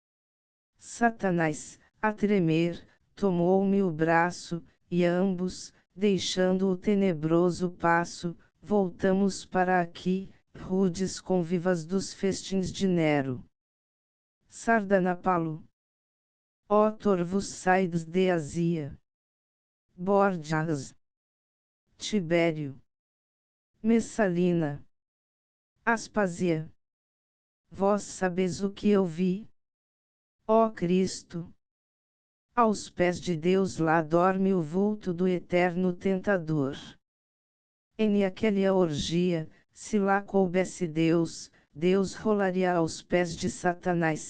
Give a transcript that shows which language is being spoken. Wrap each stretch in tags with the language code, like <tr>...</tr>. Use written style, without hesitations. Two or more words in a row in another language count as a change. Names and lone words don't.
<pt>Satanás, a tremer, tomou-me o braço, e ambos, deixando o tenebroso passo, voltamos para aqui, rudes convivas dos festins de Nero. Sardanapalo. Ó torvos saides de Azia. Borgias. Tibério. Messalina. Aspasia. Vós sabeis o que eu vi? Ó Cristo! Aos pés de Deus lá dorme o vulto do eterno tentador. Em aquela orgia, se lá coubesse Deus, Deus rolaria aos pés de Satanás.</pt>